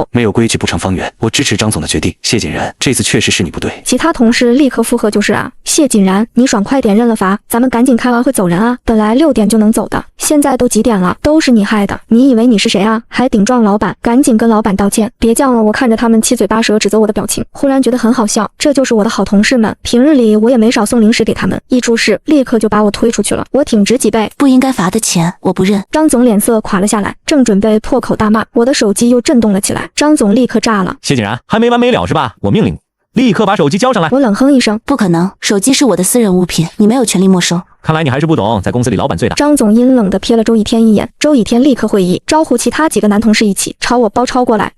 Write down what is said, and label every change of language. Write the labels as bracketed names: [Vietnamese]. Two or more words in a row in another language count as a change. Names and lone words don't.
[Chinese] 沒有規矩不成方圓，我支持張總的決定。謝景然，這次確實是你不對。其他同事立刻附和：就是啊，謝景然，你爽快點認了罰，咱們趕緊開完會走人啊！本來6點就能走的，現在都幾點了？都是你害的，你以為你是誰啊？還頂撞老闆，趕緊跟老闆道歉，別犟了！我看着他們七嘴八舌指責我的表情，忽然覺得很好笑。這就是我的好同事們，平日裡我也沒少送零食給他們，一出事立刻就把我推出去了。我挺直脊背，不應該罰的錢我不認。張總臉色垮了下來，正準備破口大罵，我的手機又震動了起來。張總立刻炸了： 謝景然，還沒完沒了是吧？我命令你，立刻把手機交上來！我冷哼一聲： 不可能，手機是我的私人物品，你沒有權利沒收。看來你還是不懂，在公司裡老闆最大。張總陰冷地瞥了周以天一眼，周以天立刻會意，招呼其他幾個男同事一起朝我包抄過來。